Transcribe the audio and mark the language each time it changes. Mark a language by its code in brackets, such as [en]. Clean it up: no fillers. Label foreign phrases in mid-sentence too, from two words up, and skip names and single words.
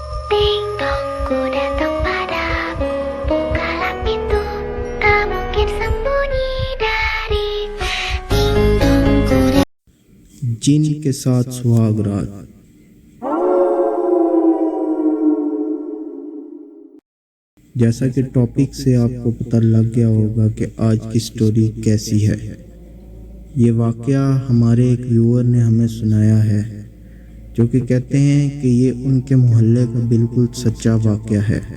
[id] Ding dong, ku datang padamu. Bukalah pintu, tak mungkin sembunyi dariku. Ding dong, ku [ur] جن کے ساتھ سہاگ رات۔ جیسا کہ ٹاپک سے آپ کو پتہ لگ گیا ہوگا کہ آج کی سٹوری کیسی ہے۔ یہ واقعہ ہمارے ایک ویور نے ہمیں سنایا ہے، جو کہ کہتے ہیں کہ یہ ان کے محلے کا بالکل سچا واقعہ ہے۔